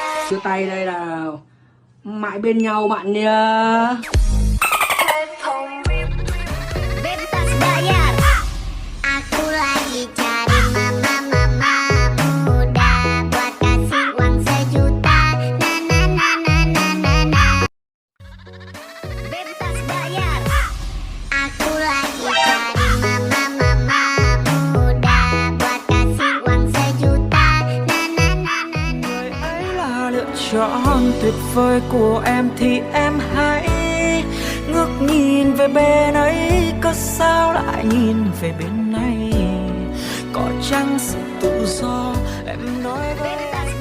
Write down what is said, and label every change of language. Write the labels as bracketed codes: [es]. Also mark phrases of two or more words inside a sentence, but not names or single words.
[vi] Chia tay đây là mãi bên nhau bạn nhá. [id] Bebas bayar. Aku lagi cari mama muda buat kasih uang sejuta. Na na na na na na na. Bebas bayar. Aku lagi cari mama muda buat kasih uang sejuta. Na na na na. [vi] Người ấy là lựa chọn tuyệt vời của em thì em hãy ngước nhìn về bên ấy, có sao lại nhìn về bên này? Có chăng sự tự do em nói với